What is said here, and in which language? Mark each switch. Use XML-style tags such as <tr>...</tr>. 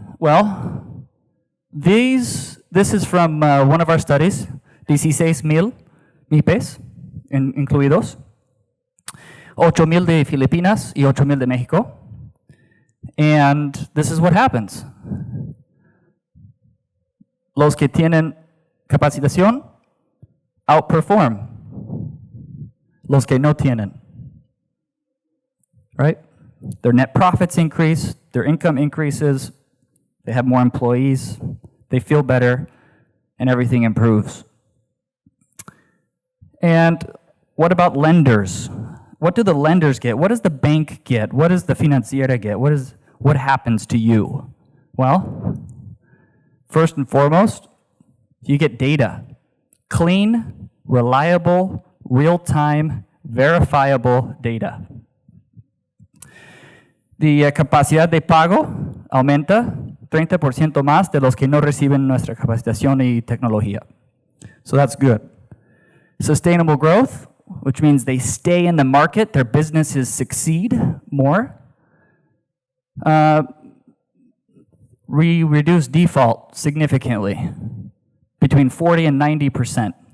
<en>Well, this is from one of our studies, 16,000 MIPES,</en> <es>incluidos, 8,000 de Filipinas y 8,000 de Mexico.</es> <en>And this is what happens.</en> <es>Los que tienen capacitación</es> <en>outperform</en> <es>los que no tienen,</es> <en>right? Their net profits increase, their income increases, they have more employees, they feel better, and everything improves. And what about lenders? What do the lenders get? What does the bank get? What does the financiera get? What happens to you? Well, First and foremost, you get data. Clean, reliable, real-time, verifiable data.</en> <es>La capacidad de pago aumenta 30% más de los que no reciben nuestra capacitación y tecnología.</es> <en>So that's good. Sustainable growth, which means they stay in the market, their businesses succeed more. We reduce default significantly, between 40 and 90%.</en>